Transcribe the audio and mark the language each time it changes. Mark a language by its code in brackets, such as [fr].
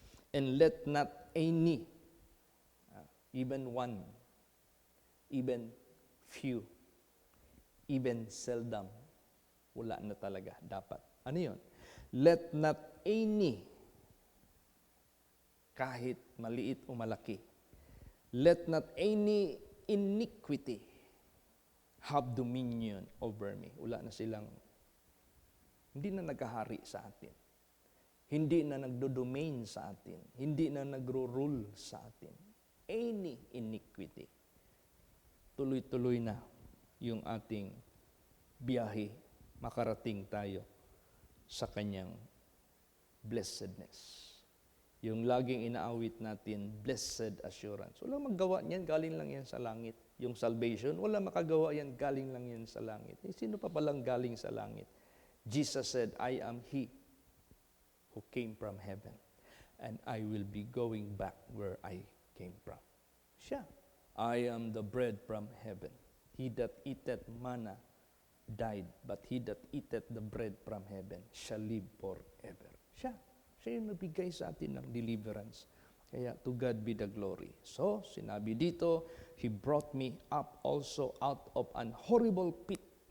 [en] And let not any, even one, even few, even seldom, [tl] wala na talaga, dapat. Ano yun? [en] Let not any, [tl] kahit maliit o malaki. [en] Let not any iniquity have dominion over me. [tl] Wala na silang, hindi na naghahari sa atin. Hindi na nagdo-domain sa atin. Hindi na nagro-rule sa atin. Any iniquity. Tuloy-tuloy na yung ating biyahe. Makarating tayo sa kanyang blessedness. Yung laging inaawit natin, blessed assurance. Wala magawa niyan, galing lang yan sa langit. Yung salvation, wala makagawa yan, galing lang yan sa langit. Sino pa palang galing sa langit? [en] Jesus said, I am He who came from heaven, and I will be going back where I came from. Siya. I am the bread from heaven. He that eateth manna died, but he that eateth the bread from heaven shall live forever. [tl] Siya. Siya yung nabigay sa atin ng deliverance. [en] Kaya to God be the glory. [tl] So, sinabi dito, [en] He brought me up also out of an horrible pit.